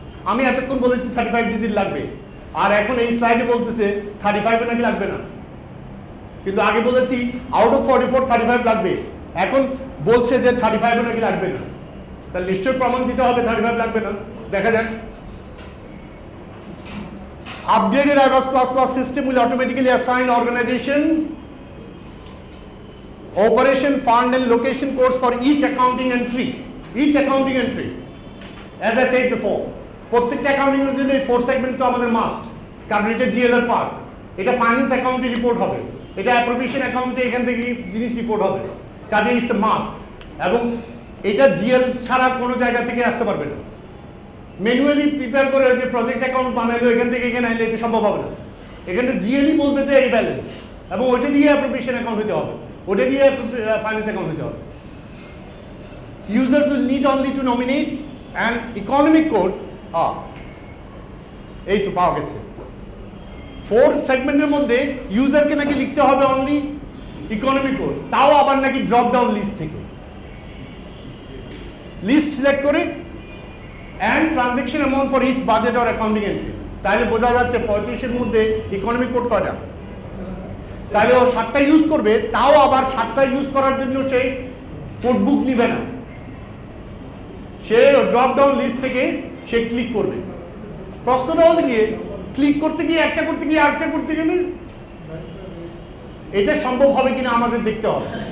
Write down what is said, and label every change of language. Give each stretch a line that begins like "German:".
Bangla: আমি এতক্ষণ বলেছি 35 ডিজিট লাগবে, আর এখন এই স্লাইডে বলতেছে 35 নাকি লাগবে না, কিন্তু আগে বলেছি আউট অফ 44 35 লাগবে, এখন বলছে যে 35 নাকি লাগবে না। তাহলে নিশ্চয়ই প্রমাণ দিতে হবে 35 লাগবে না। দেখা যাক।
English: Upgraded IVAS++ system will automatically assign organization, operation, fund and location codes for each accounting entry. Each accounting entry, as I said before,
Bangla: প্রত্যেকটা অ্যাকাউন্টিং এর জন্য এই 4 সেগমেন্ট তো আমাদের মাস্ট, কারণ এটা জিএল এর পার্ট। এটা ফাইন্যান্স অ্যাকাউন্টে রিপোর্ট হবে, এটা অ্যাপ্রোপ্রিয়েশন অ্যাকাউন্টে এখান থেকে জিনিস রিপোর্ট হবে, কাজে
English: It's a must.
Bangla: এবং এটা জিএল ছাড়া কোনো জায়গা থেকে আসতে পারবে না। ম্যানুয়ালি প্রিপেয়ার করে যে প্রজেক্ট অ্যাকাউন্ট বানাইলো এখান থেকে এখানে আনলে এটা সম্ভব হবে না। এখানে জিএলই বলবে যে এই ব্যালেন্স, এবং ওইটা দিয়ে অ্যাপ্রোপ্রিয়েশন অ্যাকাউন্ট হতে হবে, ওটা দিয়ে ফাইন্যান্স অ্যাকাউন্ট হতে হবে।
English: Users will need only to nominate an economic code.
Bangla: এই তো পাওয়া গেছে। 4 সেগমেন্টের মধ্যে ইউজারকে নাকি লিখতে হবে অনলি ইকোনমিক কোড, তাও আবার নাকি ড্রপ ডাউন লিস্ট থেকে। লিস্ট সিলেক্ট করে
English: and transaction amount for each budget or accounting entry।
Bangla: তাহলে বোঝা যাচ্ছে 35 এর মধ্যে ইকোনমিক কোড কয়টা, তাহলে ও 7টা ইউজ করবে, তাও আবার 7টা ইউজ করার জন্য সেই কোড বুক নিবে না, সে ড্রপ ডাউন লিস্ট থেকে সে ক্লিক করবে। প্রশ্নটা হলো গিয়ে ক্লিক করতে গিয়ে একটা করতে গিয়ে আরেকটা করতে গেলে এটা সম্ভব হবে কিনা আমাদের দেখতে হবে।